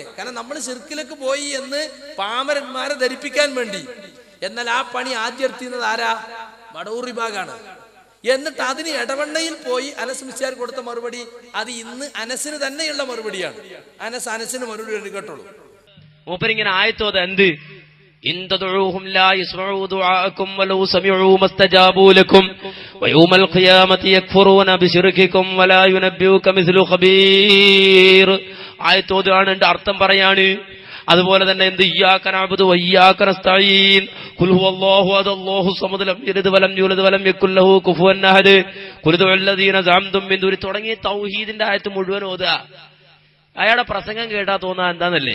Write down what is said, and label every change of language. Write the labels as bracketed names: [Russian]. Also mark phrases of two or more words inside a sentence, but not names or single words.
[Malayalam] കാരണം നമ്മൾ ശിർക്കിലേക്ക് പോയി എന്ന് പാമരന്മാരെ ധരിപ്പിക്കാൻ വേണ്ടി. എന്നാൽ ആ പണി ആദ്യം എടുത്തിരുന്നത് ആരാ? മടവൂർ വിഭാഗാണ്. എന്നിട്ട് അതിന് ഇടവണ്ണയിൽ പോയി അനസ് മുസ്യാർ കൊടുത്ത മറുപടി അത് ഇന്ന് അനസിന് തന്നെയുള്ള മറുപടിയാണ്. അനസിന് മറുപടി കേട്ടോളൂ. മൂപ്പരിങ്ങനെ ആയത്തോത് എന്ത്? [Arabic] إن تدعوهم لا يسمعوا دعاءكم ولو سمعوا ما استجابوا لكم ويوم القيامة يكفرون بشرككم ولا ينبئك مثل خبير. [Malayalam] ആയത്തോതാണ് എന്റെ അർത്ഥം പറയാണ്. അതുപോലെ തന്നെ എന്ത്? [Arabic] إياك نعبد وإياك نستعين قل هو الله أحد الله الصمد لم يلد ولم يولد ولم يكن له كفوا أحد قل ادعوا الذين زعمتم من دون [Malayalam] തുടങ്ങിയ തൗഹീദിന്റെ ആയത്ത് മുഴുവൻ ഓതുക. അയാളുടെ പ്രസംഗം കേട്ടാ തോന്നാ എന്താന്നല്ലേ?